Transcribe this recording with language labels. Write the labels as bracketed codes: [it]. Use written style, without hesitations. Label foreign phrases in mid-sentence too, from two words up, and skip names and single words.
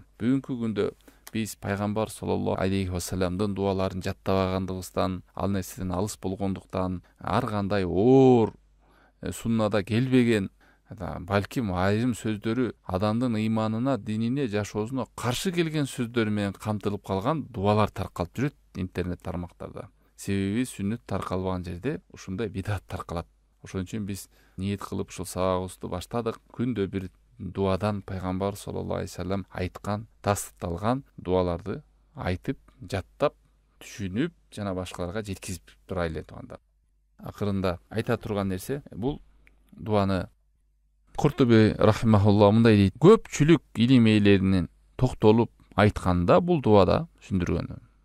[ky] Бүгүнкү күндө биз пайгамбар [ar] صلى الله عليه وسلم [ky] дуаларын жаттабагандыгыбыздан, ал нерседен алыс болгондуктан, ар кандай оор суннада келбеген, балким айрым сөздөрү адамдын ыйманына, динине, жашоосуна каршы келген сөздөр менен камтылып калган дуалар таркалып жүрөт интернет тармактарда. Себеби сүннөт таркалбаган жерде ушундай бидат таркалат. Ошон үчүн биз ниет кылып ушул сабагыбызды баштадык. Күндө бир дуадан пайгамбар [ar] صلى الله عليه وسلم [ky] айткан, тастыкталган дуаларды айтып, жаттап, түшүнүп, жана башкаларга жеткизип турайлы туугандар. Акырында айта турган нерсе, бул дуаны Куртуби рахимахулла мындай дейт: көпчүлүк илим ээлеринин токтолуп айтканда бул дуада түшүндүргөн.